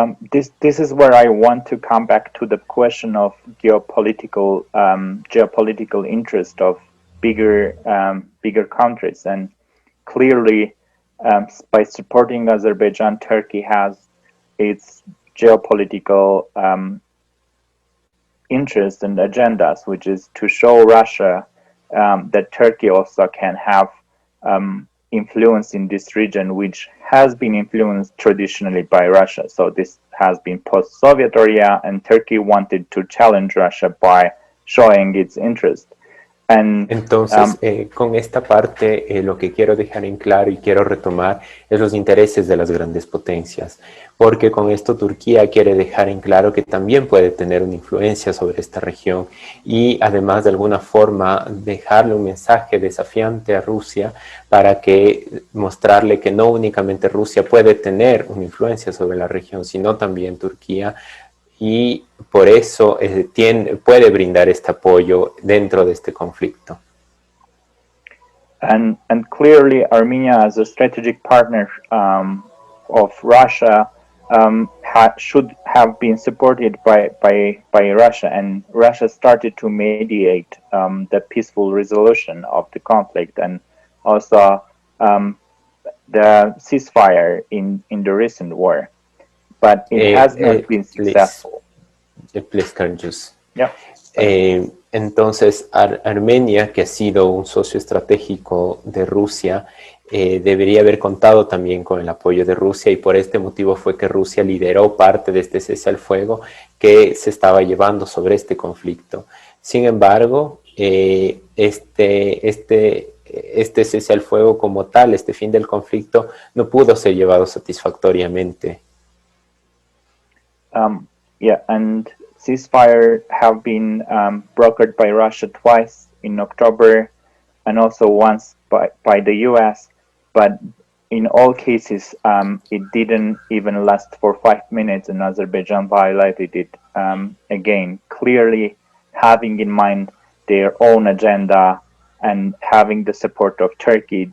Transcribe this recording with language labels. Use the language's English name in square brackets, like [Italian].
[English] This is where I want to come back to the question of geopolitical interest of bigger countries, and clearly by supporting Azerbaijan, Turkey has its geopolitical interests and agendas, which is to show Russia that Turkey also can have influence in this region, which has been influenced traditionally by Russia. So this has been post-Soviet area, and Turkey wanted to challenge Russia by showing its interest. [Spanish] Entonces, con esta parte, lo que quiero dejar en claro y quiero retomar es los intereses de las grandes potencias, porque con esto Turquía quiere dejar en claro que también puede tener una influencia sobre esta región y además de alguna forma dejarle un mensaje desafiante a Rusia para que mostrarle que no únicamente Rusia puede tener una influencia sobre la región, sino también Turquía, y por eso puede brindar este apoyo dentro de este conflicto. [English] And clearly Armenia, as a strategic partner of Russia, should have been supported by Russia, and Russia started to mediate the peaceful resolution of the conflict, and also the ceasefire in the recent war. But it has not been successful. Please, Karen, just... Yeah. [Spanish] Entonces, Armenia, que ha sido un socio estratégico de Rusia, debería haber contado también con el apoyo de Rusia, y por este motivo fue que Rusia lideró parte de este cese al fuego que se estaba llevando sobre este conflicto. Sin embargo, este cese al fuego como tal, este fin del conflicto, no pudo ser llevado satisfactoriamente. [English] Yeah, and ceasefire have been brokered by Russia twice in October, and also once by the US, but in all cases it didn't even last for 5 minutes, and Azerbaijan violated it again, clearly having in mind their own agenda and having the support of Turkey.